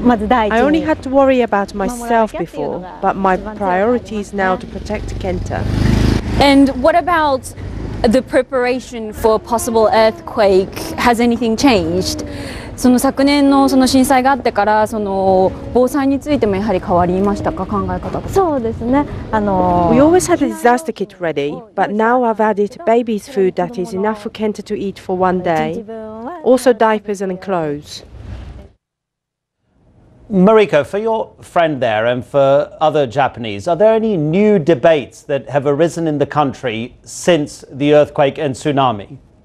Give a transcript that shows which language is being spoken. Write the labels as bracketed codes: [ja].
[en] I only had to worry about myself before, but my priority is now to protect Kenta. And what about the preparation for a possible earthquake? Has anything changed? [ja] その昨年のその震災があってからその防災についてもやはり変わりましたか、考え方とか。そうですね。 [en] We always had a disaster kit ready, but now I've added baby's food that is enough for Kenta to eat for 1 day. Also diapers and clothes. Mariko, for your friend there and for other Japanese, are there any new debates that have arisen in the country since the earthquake and tsunami?